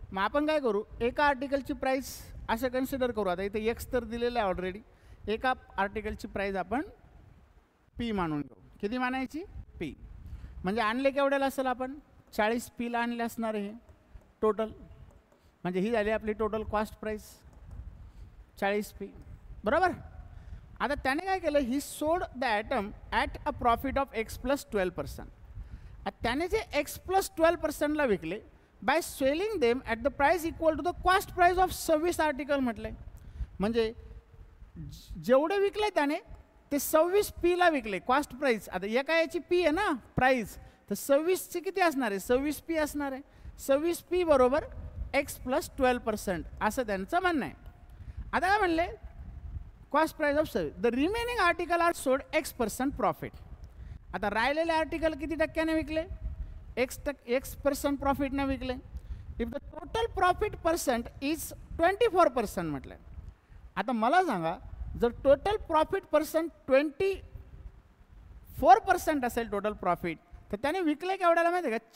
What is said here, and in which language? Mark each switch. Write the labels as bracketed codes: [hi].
[mr] मग आपण काय करू, एका आर्टिकलची प्राईस असं कन्सिडर करू. आता इथे X तर दिलेलं आहे ऑलरेडी. एका आर्टिकलची प्राईस आपण पी मानून घेऊ. किती मानायची? पी. म्हणजे आणले केवढ्याला असेल आपण? 40 पीला आणले असणार हे टोटल. म्हणजे ही झाली आपली टोटल कॉस्ट प्राईस 40 पी. बरोबर. आता त्याने काय केलं? [en] He sold the atom at a profit of X plus 12%. [mr] आता त्याने जे एक्स प्लस 12%ला विकले [en] by selling them at the price equal to the cost price of 26 article [mr] म्हटले. म्हणजे जेवढे विकले त्याने ते 26 पीला विकले कॉस्ट प्राईस. आता एका याची पी आहे ना प्राईस, तर 26ची किती असणार आहे? 26 पी असणार आहे. 26 पी बरोबर एक्स प्लस 12% असं त्यांचं म्हणणं आहे. आता काय म्हणले? [en] Cost price of 26. The remaining article are sold X% profit. [mr] आता राहिलेले आर्टिकल किती टक्क्याने विकले? X% प्रॉफिटने विकले. [en] if the total profit percent is 24% [mr] म्हटलं. आता मला सांगा, जर टोटल प्रॉफिट पर्सेंट 24% असेल टोटल प्रॉफिट, तर त्याने विकले केवढ्याला माहिती आहे का?